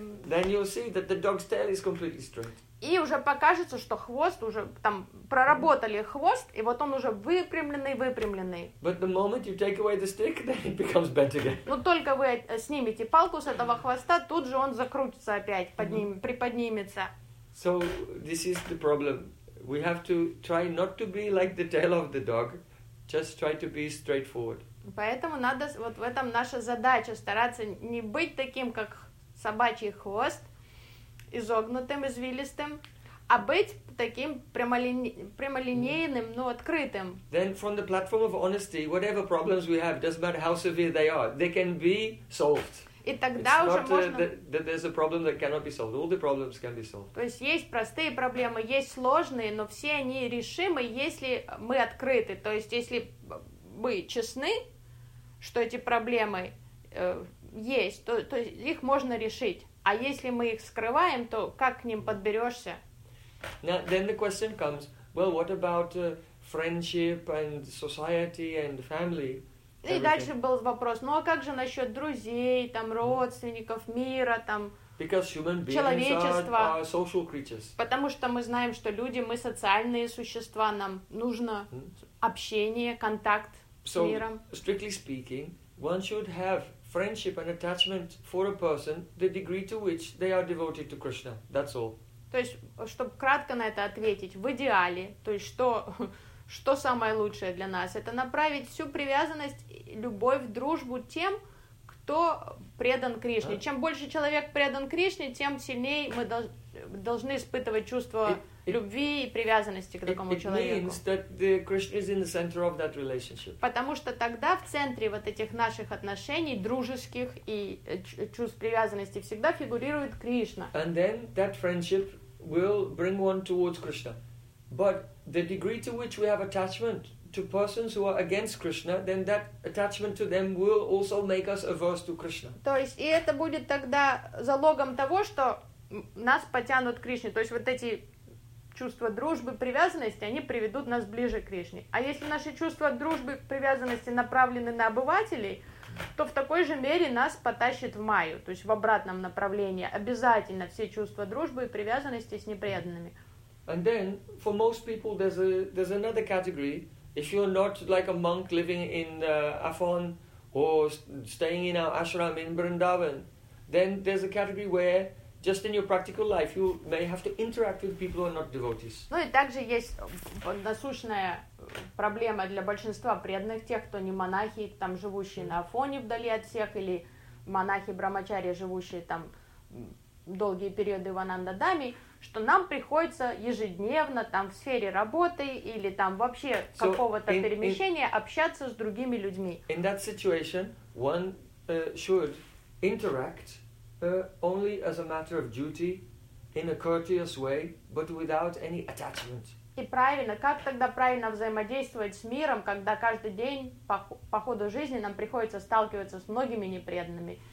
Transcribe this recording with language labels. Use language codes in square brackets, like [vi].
[en] Then you'll see that the dog's tail is completely straight. [ru] И уже покажется, что хвост уже там проработали хвост, и вот он уже выпрямленный. [en] But the moment you take away the stick, then it becomes bent again. [ru] Но только вы снимете палку с этого хвоста, тут же он закрутится опять, приподнимется. [en] So this is the problem. We have to try not to be like the tail of the dog, just try to be straightforward. [ru] Поэтому надо вот в этом наша задача стараться не быть таким, как собачий хвост, изогнутым, извилистым, а быть таким прямолинейным, но открытым. [en] Then from the platform of honesty, whatever problems we have, doesn't matter how severe they are, they can be solved. [ru] И тогда [en] it's [ru] уже [en] not, [ru] можно... [en] That there's a problem that cannot be solved. All the problems can be solved. [ru] То есть есть простые проблемы, есть сложные, но все они решимы, если мы открыты. То есть если мы честны, что эти проблемы есть, то их можно решить. А если мы их скрываем, то как к ним подберешься? [en] Now, then the question comes, well, what about friendship and society and family? Everything? [ru] И дальше был вопрос, ну а как же насчет друзей, там, родственников, мира, там, человечества? [en] Are social creatures. [ru] Потому что мы знаем, что люди, мы социальные существа, нам нужно общение, контакт с миром. [en] So, strictly speaking, one should have friendship and attachment for a person, the degree to which they are devoted to Krishna. That's all. [ru] То есть, чтобы кратко на это ответить, в идеале, то есть что самое лучшее для нас, это направить всю привязанность, любовь, дружбу тем, кто предан Кришне. Чем больше человек предан Кришне, тем сильнее мы должны испытывать чувство любви и привязанности к такому человеку. [en] It means that the Krishna is in the center of that relationship. [ru] Потому что тогда в центре вот этих наших отношений, дружеских и чувств привязанности, всегда фигурирует Кришна. [en] And then that friendship will bring one towards Krishna. But the degree to which we have attachment to persons who are against Krishna, then that attachment to them will also make us averse to Krishna. [ru] То есть, и это будет тогда залогом того, что нас потянут к Кришне. То есть, вот эти чувства дружбы, привязанности, они приведут нас ближе к Кришне. А если наши чувства дружбы, привязанности направлены на обывателей, то в такой же мере нас потащит в майю, то есть в обратном направлении. Обязательно все чувства дружбы и привязанности с непреданными. [en] And then, for most people, there's another category. If you're not like a monk living in Afon or staying in our ashram in Vrindavan, then there's a category where just in your practical life you may have to interact with people who are not devotees. [ru] Ну и также есть насущная проблема для большинства преданных, тех, кто не монахи, там живущие на Афоне вдали от всех, или монахи-брамачари, живущие там долгие периоды в Анандадаме, что нам приходится ежедневно там в сфере работы или там вообще какого-то перемещения общаться с другими людьми. [en] In that situation, one should interact only as a matter of duty, in a courteous way, but without any attachment. [ru] И правильно, как тогда правильно взаимодействовать с миром, когда каждый день по ходу жизни нам приходится сталкиваться с многими непреданными?